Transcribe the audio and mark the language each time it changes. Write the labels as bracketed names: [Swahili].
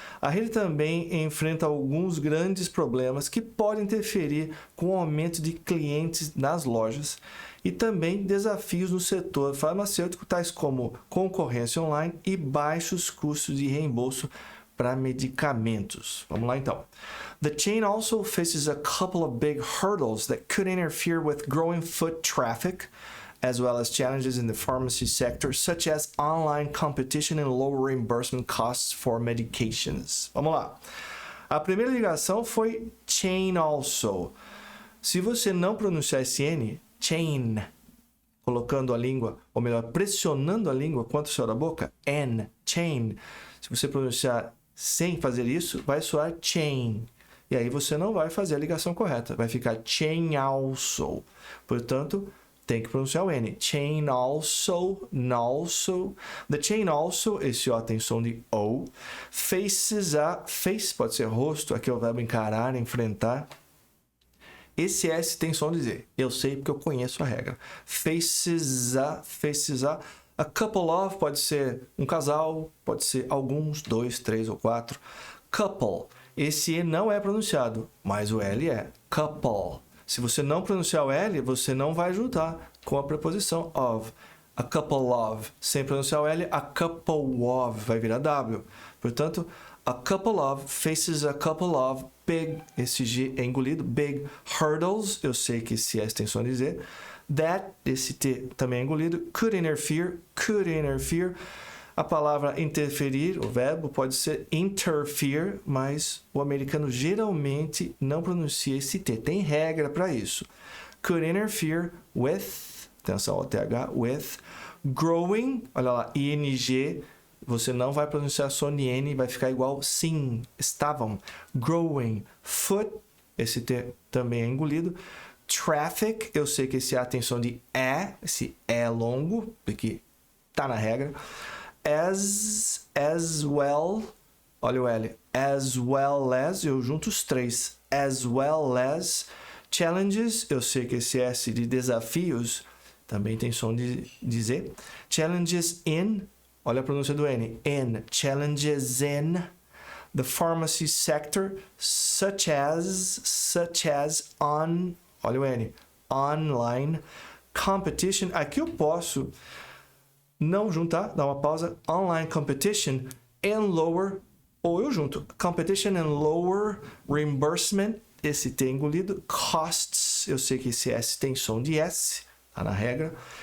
[Portuguese] A rede também enfrenta alguns grandes problemas que podem interferir com o aumento de clientes nas lojas e também desafios no setor farmacêutico, tais como concorrência online e baixos custos de reembolso para medicamentos. Vamos lá então. [English] The chain also faces a couple of big hurdles that could interfere with growing foot traffic, as well as challenges in the pharmacy sector, such as online competition and low reimbursement costs for medications. [Portuguese] Vamos lá. A primeira ligação foi [English] chain also. [Portuguese] Se você não pronunciar esse N, chain, colocando a língua, ou melhor, pressionando a língua contra o céu da boca, N, chain. Se você pronunciar sem fazer isso, vai soar chain. E aí você não vai fazer a ligação correta. Vai ficar [English] chain also. [Portuguese] Portanto, tem que pronunciar o N. [English] Chain also, also. The chain also, [Portuguese] esse O tem som de O. [English] Faces a, [Portuguese] face pode ser rosto, aqui é o verbo encarar, enfrentar. Esse S tem som de Z. Eu sei porque eu conheço a regra. [English] Faces a. A couple of [Portuguese] pode ser um casal, pode ser alguns, 2, 3 ou 4. Couple. Esse E não é pronunciado, mas o L é. Couple. Se você não pronunciar o L, você não vai juntar com a preposição of. [English] A couple of. [Portuguese] Sem pronunciar o L, [English] a couple of [Portuguese] vai virar W. [English] Portanto, a couple of faces a couple of big. [Portuguese] Esse G é engolido. [English] Big hurdles. [Portuguese] Eu sei que esse S tem som de Z. That, esse T também é engolido. [English] Could interfere. [Portuguese] A palavra interferir, o verbo, pode ser interfere, mas o americano geralmente não pronuncia esse T. Tem regra para isso. [English] Could interfere with, [Portuguese] atenção ao TH, with, growing, olha lá, ING, você não vai pronunciar só N, vai ficar igual sim, estavam. Growing, foot, esse T também é engolido. Traffic, eu sei que esse A tem som de E, esse E é longo, porque tá na regra. [English] As well, [Portuguese] olha o L. [English] As well as, [Portuguese] eu junto os três. [English] As well as challenges, [Portuguese] eu sei que esse S de desafios também tem som de Z. [English] Challenges in, [Portuguese] olha a pronúncia do N. [English] In, challenges in the pharmacy sector, such as on, [Portuguese] olha o N, [English] online competition. [Portuguese] Aqui eu posso não juntar, dar uma pausa. [English] Online competition and lower, [Portuguese] ou eu junto. [English] Competition and lower reimbursement, [Portuguese] esse T engolido. Costs, eu sei que esse S tem som de S, tá na regra.